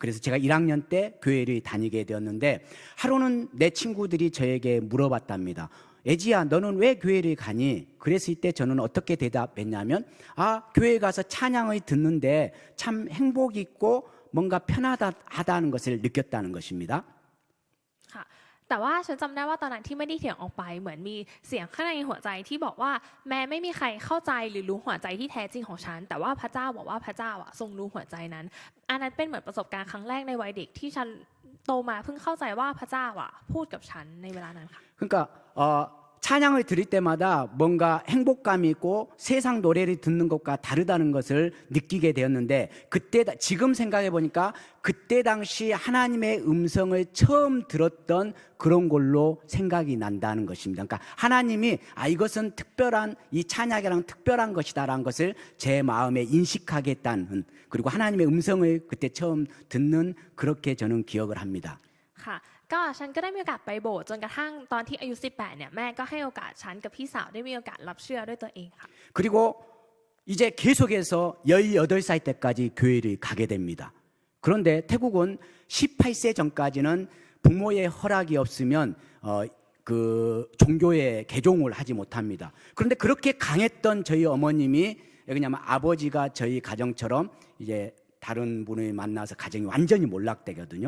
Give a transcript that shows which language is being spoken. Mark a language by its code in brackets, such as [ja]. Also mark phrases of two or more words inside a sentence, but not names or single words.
[ko] 그래서 제가 1학년 때 교회를 다니게 되었는데 하루는 내 친구들이 저에게 물어봤답니다. 애지야, 너는 왜 교회를 가니? 그랬을 때 저는 어떻게 대답했냐면, 교회 가서 찬양을 듣는데 참 행복 있고 뭔가 편하다는 것을 느꼈다는 것입니다. [th] ค่ะแต่ว่าฉันจำได้ว่าตอนนั้นที่ไม่ได้เถียงออกไปเหมือนมีเสียงข้างในหัวใจที่บอกว่าแม้ไม่มีใครเข้าใจหรือรู้หัวใจที่แท้จริงของฉันแต่ว่าพระเจ้าบอกว่าพระเจ้าทรงรู้หัวใจนั้นอันนั้นเป็นเหมือนประสบการณ์ครั้งแรกในวัยเด็กที่ฉันโตมาเพิ่งเข้าใจว่าพระเจ้าพูดกับฉันในเวลานั้นค่ะ [ko] 그러니까 찬양을 들을 때마다 뭔가 행복감이 있고 세상 노래를 듣는 것과 다르다는 것을 느끼게 되었는데 그때 지금 생각해 보니까 그때 당시 하나님의 음성을 처음 들었던 그런 걸로 생각이 난다는 것입니다. 그러니까 하나님이 이것은 특별한 이 찬양이랑 특별한 것이다라는 것을 제 마음에 인식하게 했다는 그리고 하나님의 음성을 그때 처음 듣는 그렇게 저는 기억을 합니다. [th] ค่ะก็ฉันก็ได้มีโอกาสไปโบสถ์จนกระทั่งตอนที่อายุ18เนี่ยแม่ก็ให้โอกาสฉันกับพี่สาวได้มีโอกาสรับเชื่อด้วยตัวเองค่ะ [ko] 그리고 이제 계속해서 18살 때까지 교회를 가게 됩니다. 그런데 태국은 18세 전까지는 부모의 허락이 없으면 그 종교에 개종을 하지 못합니다. 그런데 그렇게 강했던 저희 어머님이 왜냐하면 아버지가 저희 가정처럼 이제 다른 분을 만나서 가정이 완전히 몰락되거든요.